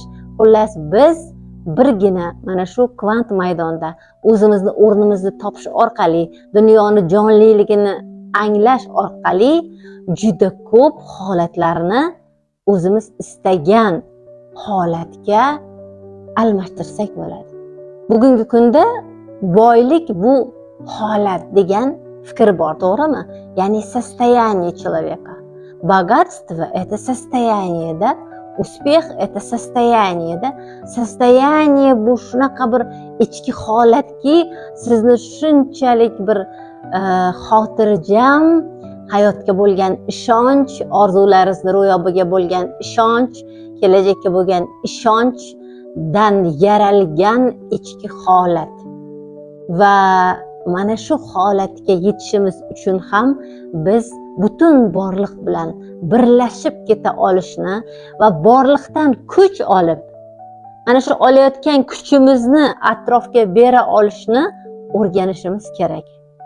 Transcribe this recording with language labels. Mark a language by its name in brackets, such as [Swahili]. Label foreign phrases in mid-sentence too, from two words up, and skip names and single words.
[Uzbek] Xullas, biz birgina mana shu kvant maydonda o'zimizni o'rnimizni topish orqali, dunyoni jonliligini anglash orqali juda ko'p holatlarni o'zimiz istagan holatga almashtirsak bo'ladi. Bugungi kunda boylik bu holat degan fikr bor, to'g'rimi? [Russian] Ya'ni состояние человека. Богатство – это состояние, да? Успех – это состояние, да? [Uzbek] Состояние bu shunaqa bir ichki holatki, sizni shunchalik bir xotirjam, hayotga bo'lgan ishonch, orzularingizni ro'yobiga bo'lgan ishonch, kelajakka bo'lgan ishonch dan yaralgan ichki holat va mana shu holatga yetishimiz uchun ham biz butun borliq bilan birlashib keta olishni va borliqdan kuch olib, mana shu olayotgan kuchimizni atrofga bera olishni o'rganishimiz kerak.